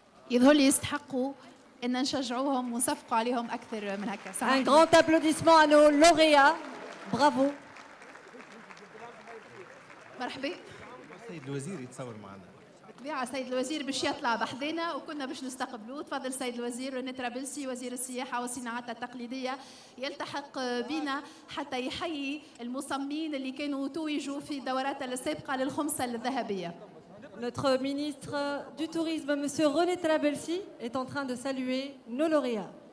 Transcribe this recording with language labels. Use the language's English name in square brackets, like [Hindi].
[Arabic] يظهر لي يستحقوا ان نشجعوهم ونصفقوا عليهم اكثر من هكا. [French] Un grand applaudissement à nos lauréats. Bravo. [Arabic] مرحبا. السيد الوزير يتصور معنا. بالطبيعه السيد الوزير باش يطلع بحذنا وكنا باش نستقبلوه. تفضل السيد الوزير روني طرابلسي وزير السياحه والصناعات التقليديه يلتحق بنا حتى يحيي المصممين اللي كانوا توجوا في الدورات السابقه للخمسه الذهبيه. [French] Notre ministre du Tourisme, M. René Trabelsi, est en train de saluer nos lauréats.